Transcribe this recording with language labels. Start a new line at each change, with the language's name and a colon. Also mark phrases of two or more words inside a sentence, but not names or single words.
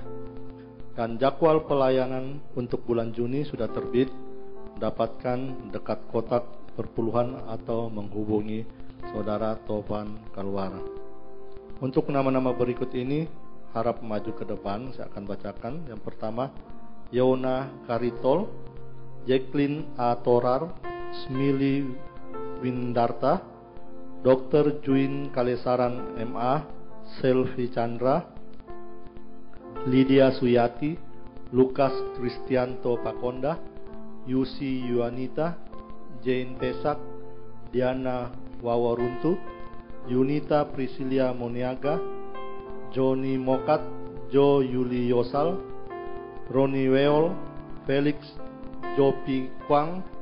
Indonesian: Dan jadwal pelayanan untuk bulan Juni sudah terbit. Dapatkan dekat kotak perpuluhan atau menghubungi Saudara Tovan Kalwara. Untuk nama-nama berikut ini harap maju ke depan. Saya akan bacakan. Yang pertama, Yona Karitol, Jacqueline A. Torar, Smili Windarta, Dr. Juin Kalesaran MA, Selvi Chandra, Lydia Suyati, Lukas Kristianto Pakonda, Yusi Yuanita, Jane Pesak, Diana Wawaruntu, Yunita Priscilia Moniaga, Joni Mokat, Jo Yuli Yosal, Roni Weol, Felix Jopi Kwang,